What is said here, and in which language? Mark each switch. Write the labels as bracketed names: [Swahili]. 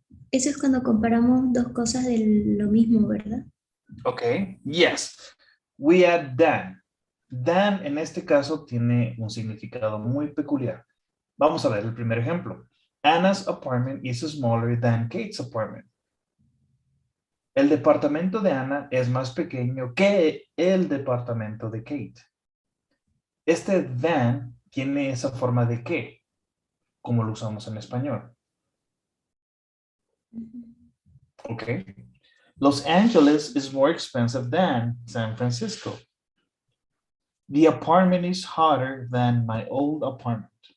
[Spanish] Eso es cuando comparamos dos cosas de lo mismo, ¿verdad? [English] Okay, yes. We add than. [Spanish] Than en este caso tiene un significado muy peculiar. Vamos a ver el primer ejemplo. [English] Anna's apartment is smaller than Kate's apartment. [Spanish] El departamento de Ana es más pequeño que el departamento de Kate. Este than tiene esa forma de que, como lo usamos en español. Ok. [English] Los Angeles is more expensive than San Francisco. The apartment is hotter than my old apartment.